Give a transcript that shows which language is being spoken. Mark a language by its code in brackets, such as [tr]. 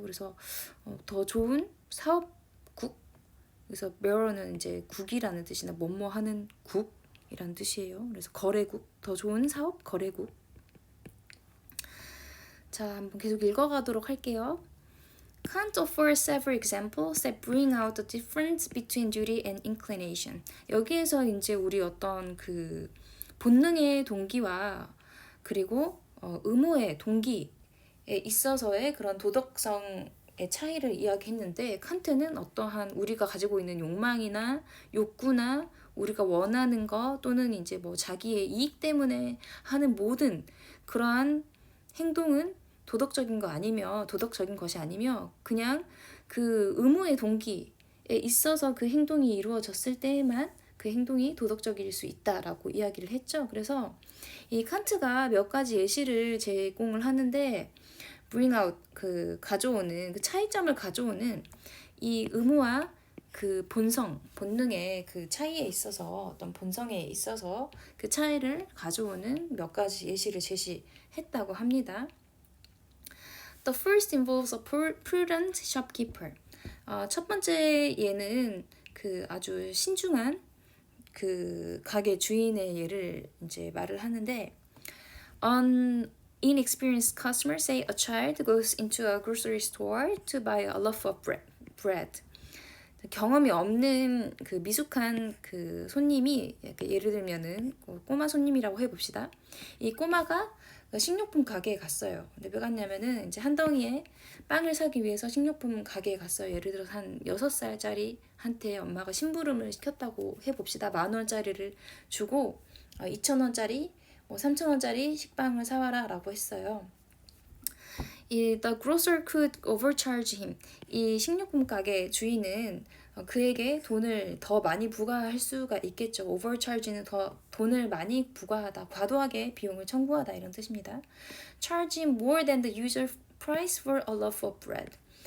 [ko] 그래서 더 좋은 사업국, 그래서 bureau는 이제 국이라는 뜻이나 뭐뭐 하는 국이라는 뜻이에요. 그래서 거래국, 더 좋은 사업 거래국. 자, 한번 계속 읽어가도록 할게요. [en] Kant offers several examples that bring out the difference between duty and inclination. [ko] 여기에서 이제 우리 어떤 그 본능의 동기와 그리고 의무의 동기에 있어서의 그런 도덕성의 차이를 이야기했는데, 칸트는 어떠한 우리가 가지고 있는 욕망이나 욕구나 우리가 원하는 거 또는 이제 뭐 자기의 이익 때문에 하는 모든 그러한 행동은 도덕적인 것이 아니며 그냥 그 의무의 동기에 있어서 그 행동이 이루어졌을 때에만 그 행동이 도덕적일 수 있다라고 이야기를 했죠. 그래서 이 칸트가 몇 가지 예시를 제공을 하는데, bring out, 그 가져오는, 그 차이점을 가져오는 이 의무와 그 본능의 그 차이에 있어서, 어떤 본성에 있어서 그 차이를 가져오는 몇 가지 예시를 제시했다고 합니다. [en] The first involves a prudent shopkeeper. [ko] 첫 번째 예는 그 아주 신중한 그 가게 주인의 예를 이제 말을 하는데, [en] An inexperienced customer, say a child, goes into a grocery store to buy a loaf of bread. [ko] 경험이 없는 그 미숙한 그 손님이, 예를 들면은 꼬마 손님이라고 해봅시다. 이 꼬마가 식료품 가게에 갔어요. 근데 왜 갔냐면은 이제 한 덩이에 빵을 사기 위해서 식료품 가게에 갔어요. 예를 들어서 한 6살짜리 한테 엄마가 심부름을 시켰다고 해봅시다. 10,000원짜리를 주고 2,000원짜리, 뭐 3,000원짜리 식빵을 사와라 라고 했어요. [en] The grocer could overcharge him. [ko] 이 식료품 가게 주인은 그에게 돈을 더 많이 부과할 수가 있겠죠. overcharge는 더 돈을 많이 부과하다, 과도하게 비용을 청구하다 이런 뜻입니다. [en] charge him more than the usual price for a loaf of bread.